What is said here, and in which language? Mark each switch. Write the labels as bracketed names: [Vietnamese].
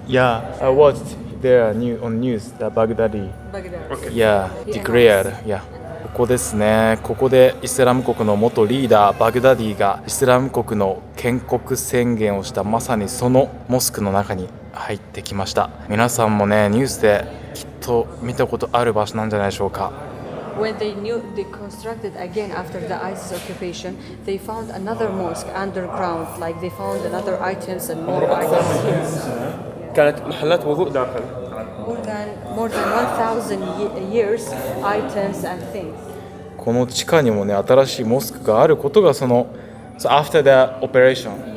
[English] Yeah, I watched there on news that Baghdadi declared. [Japanese] Yeah. ここですね。ここでイスラム国の元リーダーバグダディがイスラム国の建国宣言をした、まさにそのモスクの中に入ってきました。皆さんもね、ニュースできっと見たことある場所なんじゃないでしょうか。 [English] When they constructed again after the ISIS occupation, they found another mosque underground, like they found another items and more items here. [Arabic] كانت محلات وضوء داخل. [English] More than 1,000 years items and things. [Japanese] この地下にもね、新しいモスクがあることが [English] So after the operation.